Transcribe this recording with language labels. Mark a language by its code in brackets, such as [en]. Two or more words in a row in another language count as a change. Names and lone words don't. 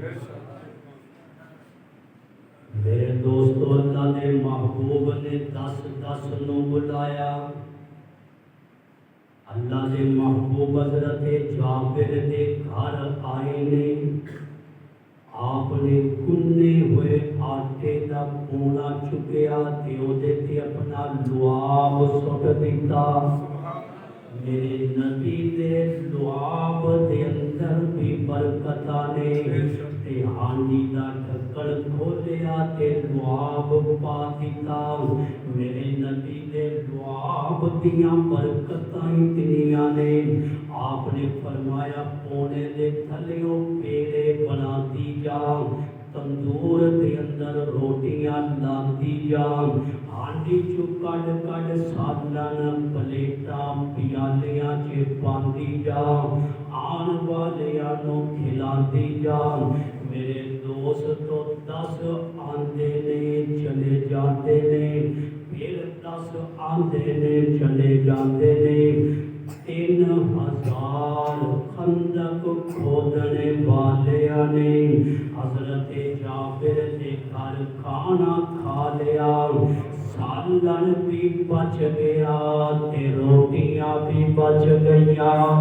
[pa] میرے دوستو اللہ نے محبوب نے 10 نو بلایا اللہ نے محبوب حضرت جابر دے گھر آئے نے آپ نے گنے ہوئے آٹے دا پونا چکیا تے اودے تے اپنا لعاب سٹ دیتا میرے نبی دے لعاب دے اندر بھی برکتاں نے تے ہانڈی دا ڈھکن کھولیا تے لعاب پا دیتا میرے نبی دے لعاب دیاں برکتاں اتنیاں نے آپ نے فرمایا پونے دے تھلیوں پیڑے بنا دی جا تندور دے اندر روٹیاں لاندی جا ہانڈی چو کڈ کڈ سالن پلیٹاں پیالیاں چ پاندی جا آن والیاں نو کھلاندی جا میرے دوستو 10 آندے نے چلے جاتے نے پھر 10 آندے نے چلے جاتے نے 3000 خندق کھودنے والیاں نے حضرت جابر کے گھر کھانا کھا لیا سالن بھی بچ گیا تے روٹیاں بھی بچ گئیاں